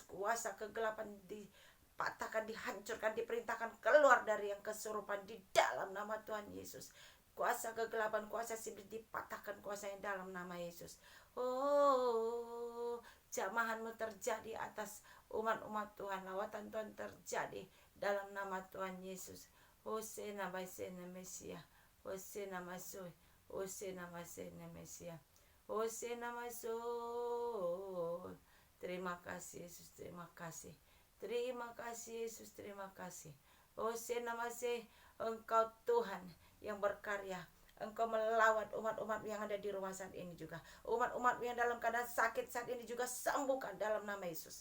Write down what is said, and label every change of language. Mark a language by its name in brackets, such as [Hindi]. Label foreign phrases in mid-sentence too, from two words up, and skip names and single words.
[Indonesian] Kuasa kegelapan dipatahkan, dihancurkan, diperintahkan keluar dari yang kesurupan di dalam nama Tuhan Yesus. Kuasa kegelapan, kuasa sibuk dipatahkan, kuasa yang dalam nama Yesus. Oh, jamahanmu terjadi atas umat-umat Tuhan. Lawatan Tuhan terjadi dalam nama Tuhan Yesus. Hosena basena Mesia. Hosena masuk. Hosena basena Mesia. Hosena masuk. Terima kasih Yesus, terima kasih. Terima kasih Yesus, terima kasih. Hosena masih. Engkau Tuhan yang berkarya. Engkau melawat umat-umat yang ada di rumah saat ini juga. Umat-umat yang dalam keadaan sakit saat ini juga sembuhkan dalam nama Yesus.